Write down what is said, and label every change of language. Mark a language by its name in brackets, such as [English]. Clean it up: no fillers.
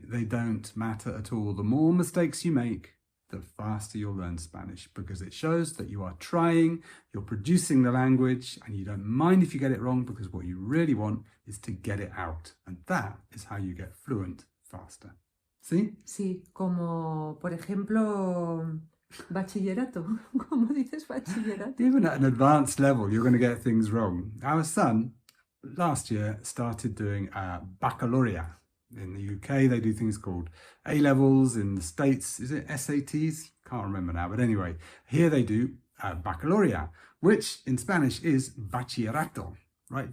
[English] They don't matter at all. The more mistakes you make, the faster you'll learn Spanish, because it shows that you are trying, you're producing the language, and you don't mind if you get it wrong, because what you really want is to get it out. And that is how you get fluent faster. [Spanish] ¿Sí? Sí, como por ejemplo bachillerato. ¿Cómo dices bachillerato? [English] Even at an advanced level, you're going to get things wrong. Our son last year started doing baccalaureate. In the UK, they do things called A-levels. In the States, is it SATs? Can't remember now. But anyway, here they do baccalaureate, which in Spanish is bachillerato. Right?